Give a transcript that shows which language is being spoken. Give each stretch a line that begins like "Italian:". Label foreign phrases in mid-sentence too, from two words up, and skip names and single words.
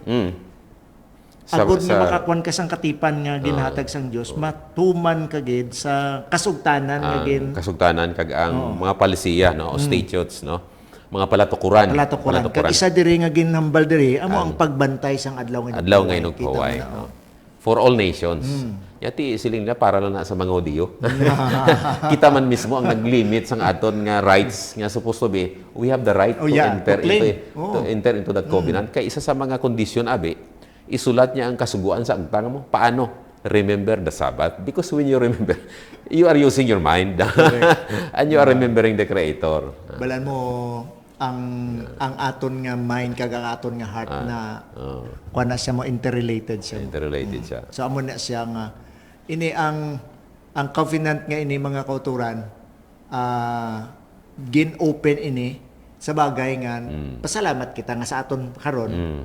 Hiligaynon: Agod nga makakuan ka sang katipan nga ginhatag sang Dios, matuman ka gid sa kasugtanan nga gin kasugtanan kag ang mga palisiya no o statutes no, mga palatukuran. Kag isa diri nga ginhambal diri amo ang pagbantay sang adlaw nga inog paway.
English: For all nations.
Hiligaynon: Yati siling na para lang na sa mga audio. Kita man mismo ang nag-limit sang aton nga rights nga
English: supposed to be, we have the right to enter into that covenant.
Hiligaynon: Kay isa sa mga kondisyon abi, isulat niya ang kasuguan sa agtang mo. Paano?
English: Remember the Sabbath. Because when you remember, you are using your mind and you are remembering the Creator.
Hiligaynon: Balan mo ang aton nga mind kag ang aton nga heart na kuan na siya mo interrelated siya. So amo na siya nga ini ang covenant nga ini mga kauturan gin-open ini sa bagay nga pasalamat kita nga sa aton karon.